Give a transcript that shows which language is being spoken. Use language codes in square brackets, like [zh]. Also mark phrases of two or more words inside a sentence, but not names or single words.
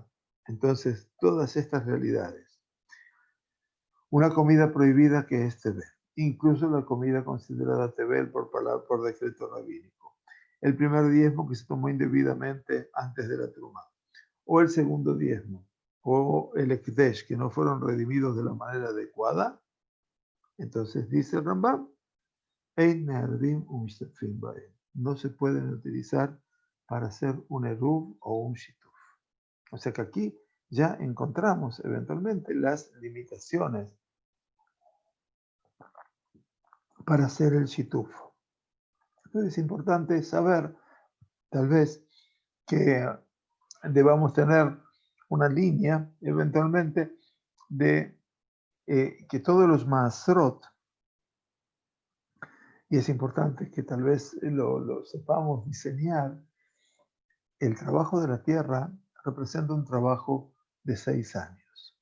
[es] Entonces, todas estas realidades. Una comida prohibida que es tevel, incluso la comida considerada tevel por decreto rabínico. el primer diezmo que se tomó indebidamente antes de la Trumá, o el segundo diezmo, o el Ekdesh, que no fueron redimidos de la manera adecuada, entonces dice el Rambam, [he] אין מערבין ומשתתפין בהם. [es] No se pueden utilizar para hacer un eruv o un shituf. O sea que aquí ya encontramos eventualmente las limitaciones para hacer el shituf. Entonces es importante saber, tal vez, que debamos tener una línea, eventualmente, de que todos los maasrot, y es importante que tal vez lo sepamos diseñar, el trabajo de la tierra representa un trabajo de 6 años.